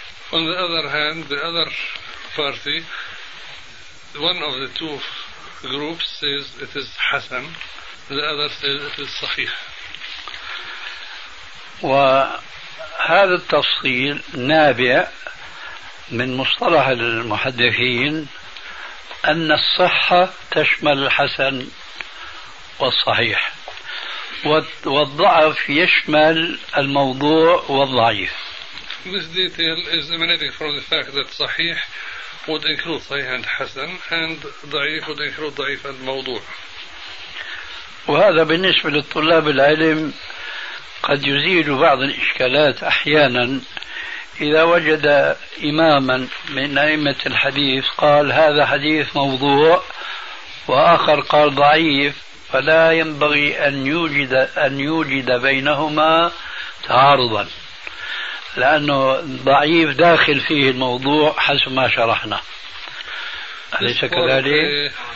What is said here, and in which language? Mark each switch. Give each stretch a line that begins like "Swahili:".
English: On the other hand, the other party, one of the two groups says it is حسن, the other says it is صحيح.
Arabic: وهذا التفصيل نابع من مصطلح المحدثين أن الصحة تشمل الحسن والصحيح, والضعف يشمل الموضوع والضعيف.
English: This detail is emanating from the fact that صحيح would include صحيح and حسن, and ضعيف would include ضعيف and موضوع.
Arabic: وهذا بالنسبة للطلاب العلم قد يزيل بعض الإشكالات أحيانا إذا وجد إماما من أئمة الحديث قال هذا حديث موضوع وآخر قال ضعيف, فلا ينبغي أن يوجد بينهما تعارضا, لأنه ضعيف داخل فيه الموضوع حسب ما شرحنا, أليس كذلك؟